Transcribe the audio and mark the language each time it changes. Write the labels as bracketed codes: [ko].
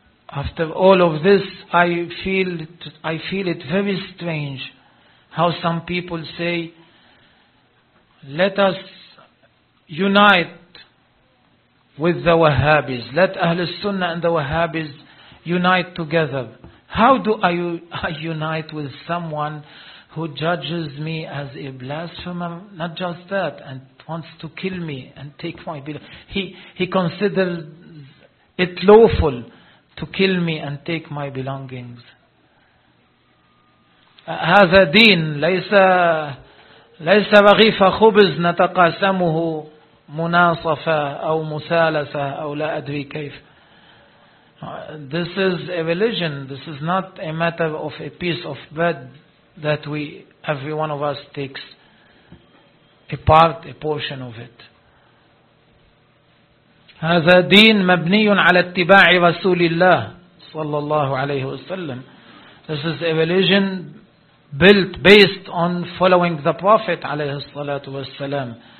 [en] After all of this I feel it very strange how some people say Let us unite with the Wahhabis. Let Ahlul Sunnah and the Wahhabis unite together. How do I unite with someone who judges me as a blasphemer? Not just that, and wants to kill me and take my belongings. He considers it lawful to kill me and take my belongings. [ar] هذا دين ليس ليس رغيف خبز نتقاسمه مناصفة أو مثالثة أو لا أدري كيف. [en] This is a religion. This is not a matter of a piece of bread that we, every one of us takes a part, a portion of it. [ar] هذا دين مبني على اتباع رسول الله صلى الله عليه وسلم. [en] This is a religion built based on following the Prophet [ar] عليه الصلاة والسلام.